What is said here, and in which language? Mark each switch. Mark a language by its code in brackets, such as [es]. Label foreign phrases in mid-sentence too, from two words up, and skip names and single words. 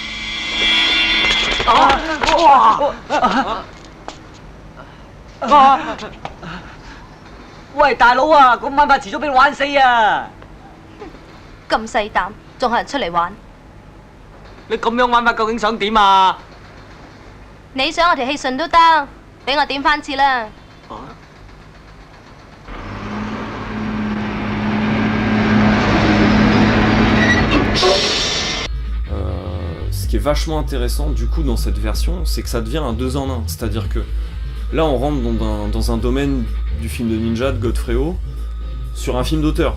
[yue] 喂，大佬啊，咁玩法遲早俾你玩死啊！咁細膽，仲係人出嚟玩？你咁樣玩法究竟想點啊？你想我條氣順都得，俾我點翻次啦。 [fr] Ce qui est vachement intéressant du coup dans cette version, c'est que ça devient un 2 en 1. C'est-à-dire que là on rentre dans un domaine du film de ninja de Godfredo sur un film d'auteur.